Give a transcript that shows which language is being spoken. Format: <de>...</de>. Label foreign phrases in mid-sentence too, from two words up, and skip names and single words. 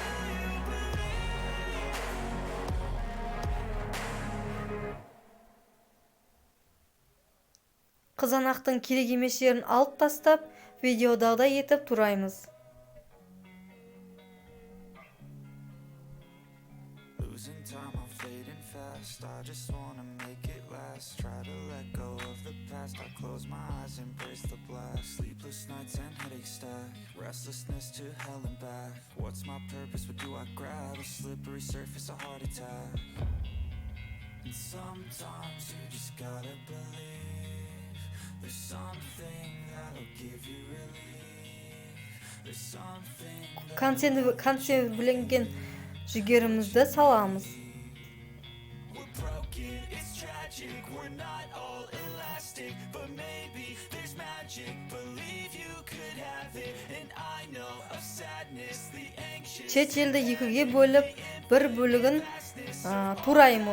<kk>Қызанақтың керек емес жерін алып тастап, видеодағыдай етіп тураймыз.</kk> <en>Losing time, I'm fading fast. I just wanna make it last. Try to let go of the past. I close my eyes, embrace the blast. Sleepless nights and headaches stack. Restlessness to hell and back. What's my purpose? What do I grab? A slippery surface, a heart attack. And sometimes you just gotta believe there's something that'll give you relief. There's something</en> <kk>Консервіленген жүгерімізді саламыз.</kk> <en>we're broken, it's tragic, we're not all elastic, but maybe there's magic, believe you could have it, and I know of sadness, the anxious</en> <kk>Шет елді екіге бөліп, бір бөлігін тураймыз.</kk>